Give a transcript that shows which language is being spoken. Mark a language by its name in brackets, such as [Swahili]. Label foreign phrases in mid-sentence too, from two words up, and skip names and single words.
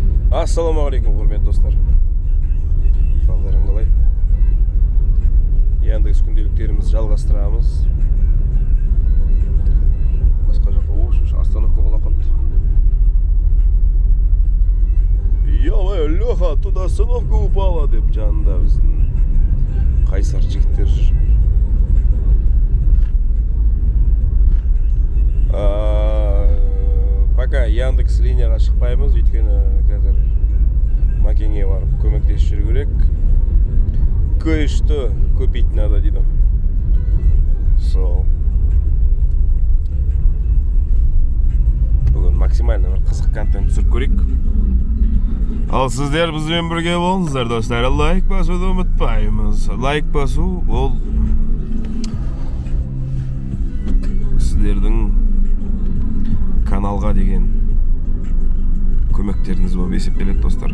[Kazakh] Ассалаумағалейкум, құрметті достар. Қалдарың қалай? Яндекс күнделіктерімізді жалғастырамыз. Басқа жаққа остановка бола қалды. [Russian] Ё-моё, [Kazakh] Леха, [Russian] туда остановка упала [Kazakh] деп жанында біздің қайсар жігіттер жүр. Пока Яндекс линияға шықпаймыз, өйткені қазір Макенге барып көмектесіп жүру керек. [Russian] Кое-что купить надо дейді. [Kazakh] Сол. Бүгін максимально бір қызық контент түсіріп көрейік. Ал сіздер бізбен бірге болыңыздар, достар. Лайк басуды ұмытпаймыз. Лайк басу ол сіздердің каналға деген көмектеріңіз болып есептеледі, достар.